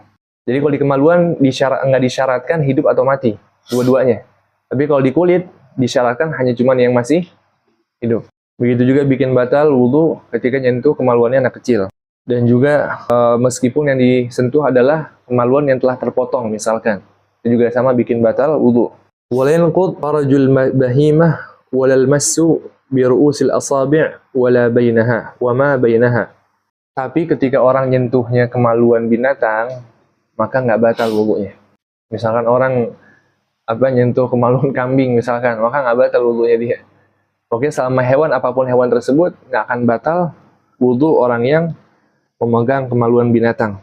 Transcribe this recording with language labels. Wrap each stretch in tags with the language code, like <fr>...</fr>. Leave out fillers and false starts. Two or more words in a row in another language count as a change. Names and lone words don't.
<id>Jadi kalau di kemaluan nggak disyaratkan hidup atau mati, dua-duanya. Tapi kalau di kulit disyaratkan hanya cuma yang masih hidup. Begitu juga bikin batal wudhu ketika nyentuh kemaluannya anak kecil. Dan juga meskipun yang disentuh adalah kemaluan yang telah terpotong misalkan, itu juga sama bikin batal wudhu.</id> <ar>ولا ينقض فرج البهيمة ولا المس برؤوس الأصابع ولا بينها وما بينها.</ar> <id>Tapi ketika orang nyentuhnya kemaluan binatang, maka nggak batal wudhunya. Misalkan orang nyentuh kemaluan kambing misalkan, maka nggak batal wudhunya dia. Oke, selama hewan apapun hewan tersebut nggak akan batal wudhu orang yang memegang kemaluan binatang.</id>